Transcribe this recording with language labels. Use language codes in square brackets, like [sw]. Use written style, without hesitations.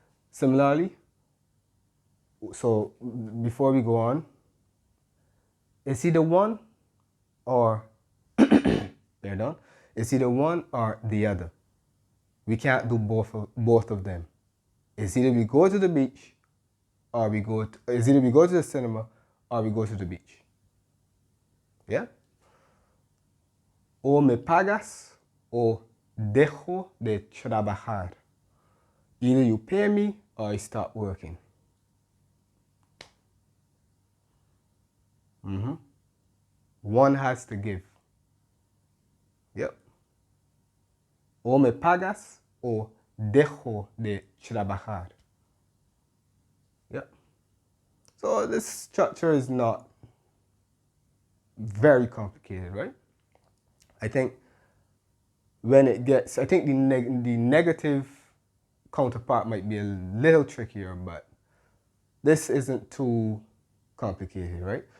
[en] Similarly, so before we go on, it's either one or they're done. It's either one or the other. We can't do both of them. It's either we go to the beach or it's either we go to the cinema or we go to the beach. Yeah? [es] O me pagas o dejo de trabajar. [en] Either you pay me or I stop working. One has to give. Yep. [es] O me pagas o dejo de trabajar. [en] Yep. So this structure is not very complicated, right? I think the negative counterpart might be a little trickier, but this isn't too complicated, right?